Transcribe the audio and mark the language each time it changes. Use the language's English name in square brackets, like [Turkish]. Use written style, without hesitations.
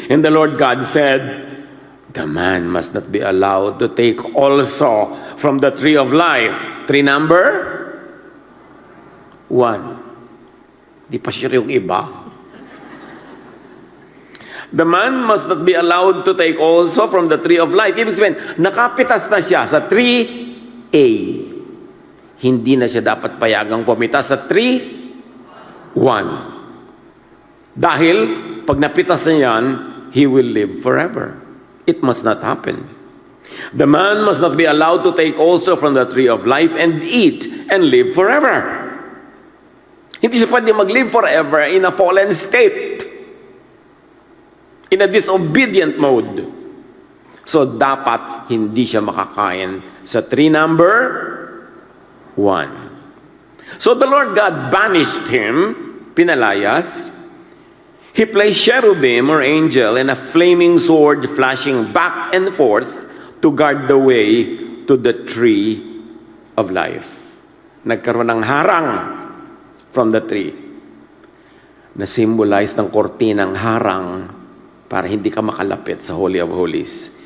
[English] And the Lord God said, the man must not be allowed to take also from the tree of life. Tree number 1. [Filipino] Di pa sure yung iba. [English] The man must not be allowed to take also from the tree of life. [Filipino] Ibig sabihin, nakapitas na siya sa 3A. Hindi na siya dapat payagang pumitas sa 3:1. Dahil, pag napitas na yan, [English] he will live forever. It must not happen. The man must not be allowed to take also from the tree of life and eat and live forever. [Filipino] Hindi siya pwede [English] mag-live forever in a fallen state. In a disobedient mode. [Filipino] So, dapat hindi siya makakain sa tree number 1. [English] So, the Lord God banished him, [Filipino] pinalayas. [English] He placed cherubim or angel and a flaming sword flashing back and forth to guard the way to the tree of life. [Filipino] Nagkaroon ng harang [English] from the tree [Filipino] na symbolize ng kortinang harang para hindi ka makalapit sa Holy of Holies.